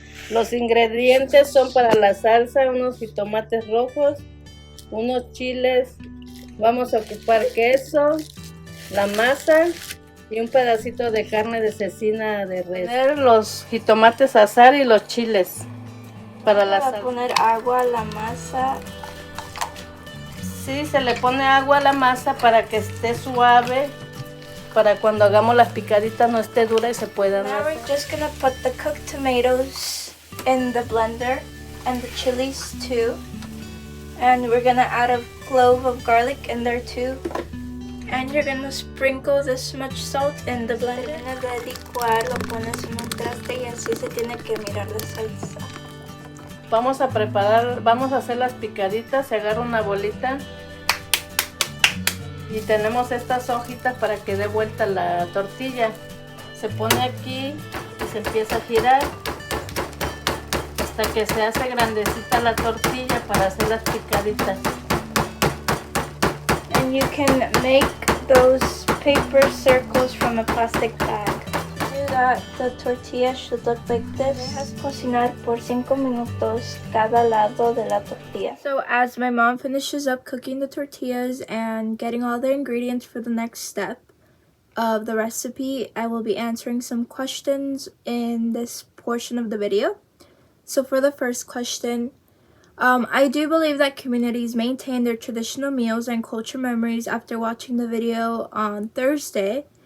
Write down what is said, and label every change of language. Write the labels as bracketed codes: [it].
[es] Los ingredientes son para la salsa unos jitomates rojos, unos chiles, vamos a ocupar queso, la masa y un pedacito de carne de cecina de res. Poner los jitomates a asar y los chiles para la salsa. Poner agua a la masa. Sí, se le pone agua a la masa para que esté suave, para cuando hagamos las picaditas no esté dura y se puedan [en] Now we're just gonna put the cooked tomatoes in the blender and the chilies too. And we're gonna add a clove of garlic in there too. And you're gonna sprinkle this much salt in the blender. [es] Terminas de licuar, lo pones en un traste y así se tiene que mirar la salsa. Vamos a hacer las picaditas. Se agarra una bolita y tenemos estas hojitas para que dé vuelta la tortilla. Se pone aquí y se empieza a girar hasta que se hace grandecita la tortilla para hacer las picaditas. [en] And you can make those paper circles from a plastic bag. That the tortilla should look like this. [es] Dejas cocinar por 5 minutos cada lado de la tortilla. [en] So as my mom finishes up cooking the tortillas and getting all the ingredients for the next step of the recipe, I will be answering some questions in this portion of the video. So for the first question, I do believe that communities maintain their traditional meals and culture memories after watching the video on Thursday.